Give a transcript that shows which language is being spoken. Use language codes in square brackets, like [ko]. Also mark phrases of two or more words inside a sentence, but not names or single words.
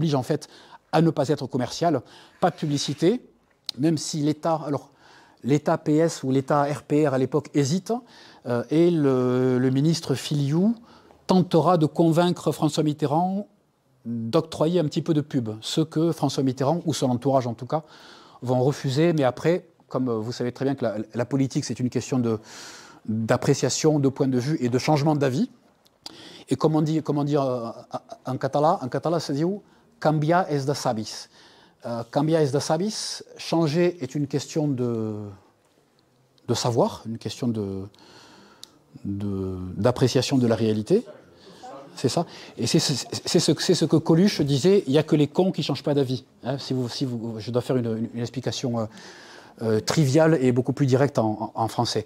[fr] en fait à ne pas être commerciales, pas de publicité, même si l'État, alors l'État PS ou l'État RPR à l'époque hésite, et le ministre Filiou tentera de convaincre François Mitterrand d'octroyer un petit peu de pub, ce que François Mitterrand, ou son entourage en tout cas, vont refuser, mais après, comme vous savez très bien que la politique c'est une question d'appréciation, de point de vue et de changement d'avis. Et comme on dit en catalan ça dit [ca] canviar és de savis. Canviar és de savis, [fr] changer est une question de savoir, une question d'appréciation de la réalité. C'est ça. Et c'est ce que Coluche disait, il n'y a que les cons qui ne changent pas d'avis. Hein, je dois faire une explication triviale et beaucoup plus directe en français.